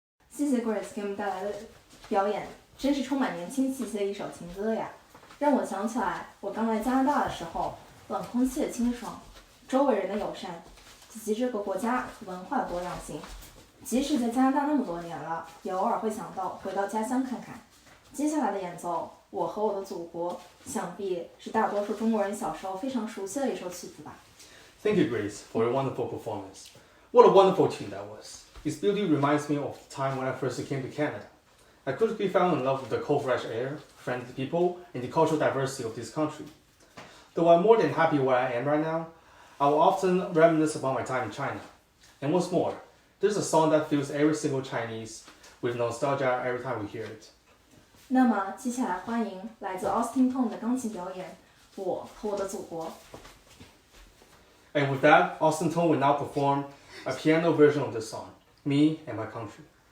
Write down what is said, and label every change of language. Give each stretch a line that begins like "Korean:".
Chinese: 谢谢 Grace 给我们带来的表演，真是充满年轻气息的一首情歌呀，让我想起来我刚来加拿大的时候，冷空气的清爽，周围人的友善，以及这个国家文化的多样性。即使在加拿大那么多年了，也偶尔会想到回到家乡看看。接下来的演奏，我和我的祖国，想必是大多数中国人小时候非常熟悉的一首曲子吧。
English: Thank you, Grace, for your wonderful performance. What a wonderful tune that was. Its beauty reminds me of the time when I first came to Canada. I quickly fell in love with the cold fresh air, friendly people, and the cultural diversity of this country. Though I'm more than happy where I am right now, I will often reminisce about my time in China. And what's more, there's a song that fills every single Chinese with nostalgia every time we hear it.
Chinese: 那么接下来欢迎来自 Austin Tone 的钢琴表演《我和我的祖国》。
English: And with that, Austin Tone will now perform a piano version of this song, Me and My Country.